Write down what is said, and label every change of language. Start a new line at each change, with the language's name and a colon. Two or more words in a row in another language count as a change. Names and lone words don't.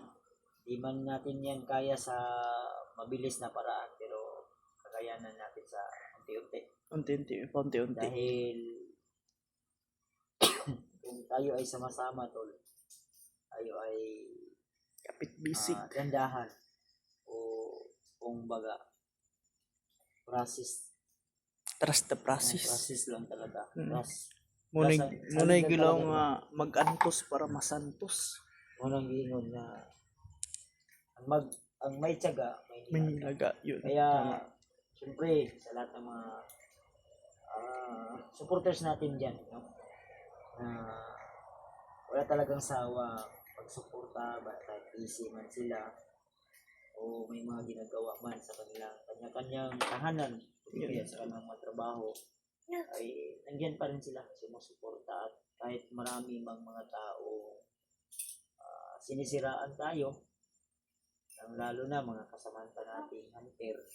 Filipino: Di man natin yan kaya sa mabilis na paraan pero kakayanan natin sa unti-unti. Unti-unti. Dahil kung tayo ay sama-sama tol, tayo ay Kapit bisig. gandahan o kung baga process
English: Trust the process.
Filipino: process lang talaga.
English: Trust.
Cebuano: Munay gilaw nga mag-antos para masantos. Unang giingon na ang may tiyaga, may
Filipino: May nilaga. nilaga yun. Kaya, siyempre, sa lahat ng mga supporters natin dyan, no? Wala talagang sawa pagsuporta, kahit busy man sila, o may mga ginagawa man sa kanilang kanya-kanyang tahanan, sa kanilang mga trabaho, ay nandiyan pa rin sila sumusuporta at kahit marami mang mga tao sinisiraan tayo, lalo na mga kasamanta nating hunter